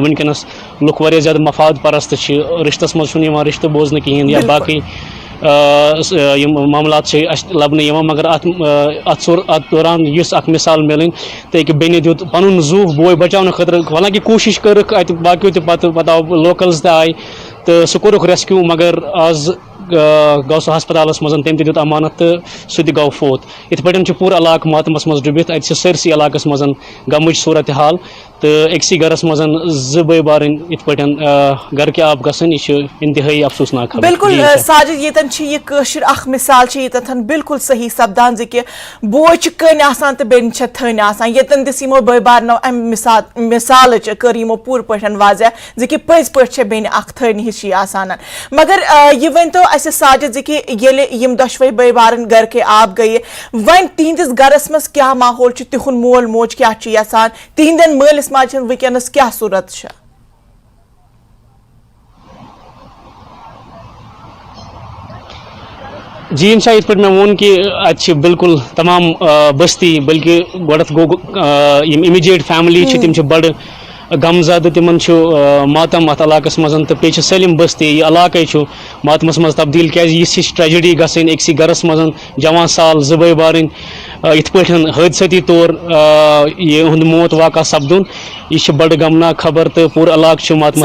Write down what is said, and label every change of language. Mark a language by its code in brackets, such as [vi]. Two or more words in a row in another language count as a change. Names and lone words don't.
[ks] ونکس لوگ واریاہ زیادہ مفاد پرست رشتس مز رشتہ بوزن کہین یا باقی معاملات لبنہ مگر ات دوران اس اخ مثال ملن تو کہ بین دیت پن زو بوے بچاؤ خاطر حالانکہ کوشش کرک ات باقیو تہ پتہ آو لوکلز تہ آئی تو سہ کورک ریسکیو مگر آز گو سہ ہسپتالس مز تم تہ امانت تو سہ تہ گو فوت. ات پہ پور علاقہ ماتمس مز ڈبت ات سرسی علاقس مز غمچ صورت حال تو اکسی گرس مز زٕ بٲے بارٕنۍ ات پہ گھر کے آب گژھن یہ انتہائی افسوسناک خبر. بالکل ساجد یتن یہ کٲشِر اخ مثال یتن بالکل صحیح سپدان کہ بوے کٔنۍ آسان تو بیٚنہِ چھِ تھٔنۍ آسان یتن دِژ یمو بٲے بارنو امہِ مثالٕچ کٔر یمو پوٗرٕ پٲٹھۍ واضح کہ پٔزۍ پٲٹھۍ چھِ بیٚنہِ اکھ تھٔنۍ ہِشی آسان. مگر یہ ؤنتو اسہِ ساجد کہ ییٚلہِ یِم دۄشوے بٲے بارٕنۍ گھر کے آب گٔیہِ وۄنۍ تِہنٛدِس گرس منٛز کیٛاہ ماحول چھُ تِہُنٛد مول موج کیٛاہ چھُ یژھان تِہنٛدٮ۪ن مٲلِس ماجہِ ہٕنٛز وٕنکیٚنس کیٛاہ صوٗرت چھِ. جی انشاء یت پہ میں وون کہ ات بالکل تمام بستی بلکہ گۄڈنیٚتھ گوٚو یم [en] immediate family [ks] تم بڑ غم زدہ تمن ماتم ات علاقس مز تو بیٚیہِ سٲلِم بستی یہ علاقے ماتمس مز تبدیل کیٛازِ ہِش ٹریجڈی گژھٕنۍ أکسٕے گرس مز جوان سال زٕ بٲے بارٕنۍ یِتھ پٲٹھۍ حٲدثٲتی طور یہُنٛد موت واقع سپدُن یہ بڑ غمناک خبر تو پور علاقہ ماتمس